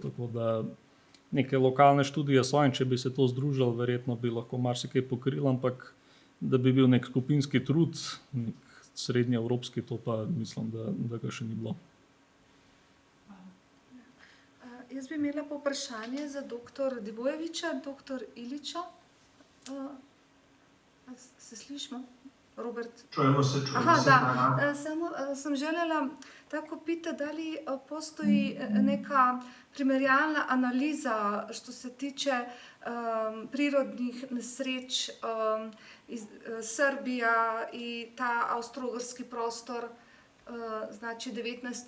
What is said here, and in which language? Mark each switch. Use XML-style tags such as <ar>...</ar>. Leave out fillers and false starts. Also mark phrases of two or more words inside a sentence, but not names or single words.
<sl>Tako da neke lokalne študije so, in če bi se to združilo, verjetno bi lahko marsikaj pokrili, ampak da bi bil nek skupinski trud, nek srednjeevropski, to pa mislim, da ga še ni bilo. Jaz bi imela pa vprašanje za dr. Radivojeviča, dr. Ilića. Se slišimo? Robert?</sl> <sr>Čujemo se.</sr> <sl>Samo sem želela</sl> <sr>tako pitati, da li postoji neka</sr> <sl>primerjalna analiza,</sl> <sr>što se tiče prirodnih nesreč, Srbija i ta austro-ugrski prostor, znači 19.</sr>